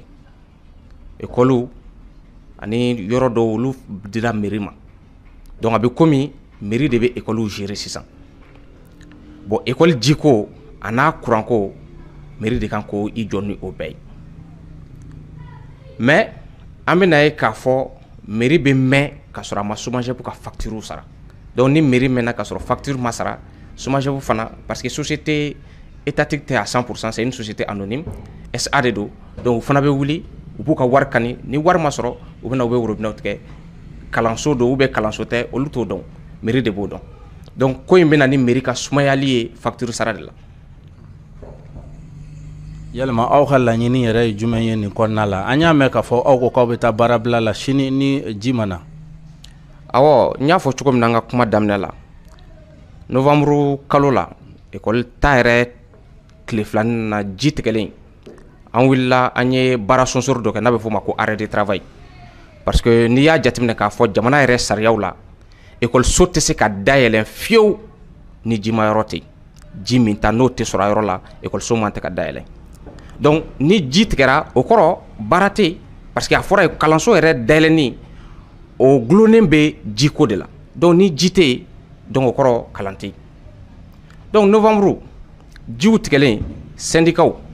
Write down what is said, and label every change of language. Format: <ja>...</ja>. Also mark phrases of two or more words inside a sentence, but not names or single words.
<bm>École ani yɔrɔ dɔw olu dira mairie ma donc a bɛ komi mairie de bɛ</bm> <fr>école gérer</fr> <bm>sisan bon école jiko a n'a courant ko mairie de kan ko i jɔ ni o bɛɛ ye mais an bɛ na ye k'a fɔ mairie bɛ mɛn ka sɔrɔ a ma SOMAGEP ka facture sara donc ni mairie mɛnna ka sɔrɔ facture ma sara SOMAGEP fana</bm> <fr>parce que société étatique</fr> <bm>tɛ</bm> <fr>à 100% c'est une société anonyme SA</fr> <bm>de do donc u fana bɛ wuli u b'u ka wari kani ni wari ma sɔrɔ u bɛna u bɛ worobinɛw tigɛ kalanso do</bm> <fr>ou bien</fr> <bm>kalanso tɛ olu t'o dɔn mairie de b'o dɔn donc ko in bɛna ni mairie ka sumayali ye facture sara de la. Yalima aw ka laɲini yɛrɛ ye jumɛn ye nin kɔnɔna la an y'a mɛn k'a fɔ aw ko k'aw bɛ taa baarabila la sini ni ji ma na. Awɔ n y'a fɔ cogo min na an ka kuma daminɛ la novembre kalo la école ta yɛrɛ tile filanin na ji tigɛlen an wulila an ye baara sonsori dɔ kɛ n'a bɛ f'o ma ko</bm> <fr>arrêt de travail parce que</fr> <bm>n'i y'a jateminɛ k'a fɔ jamana yɛrɛ sariyaw la école-so tɛ se ka dayɛlɛ fiyewu ni ji ma yɔrɔ tɛ ji min ta n'o tɛ sɔrɔ a yɔrɔ la école-so man tɛ ka dayɛlɛ donc ni ji tigɛra o kɔrɔ baara tɛ</bm> <fr>parce que</fr> <bm>a fɔra ye kalanso yɛrɛ dayɛlɛni o gulonnen bɛ jiko de la donc ni ji tɛ yen donc o kɔrɔ kalan tɛ yen donc novembre jiw tigɛlen syndicats</bm>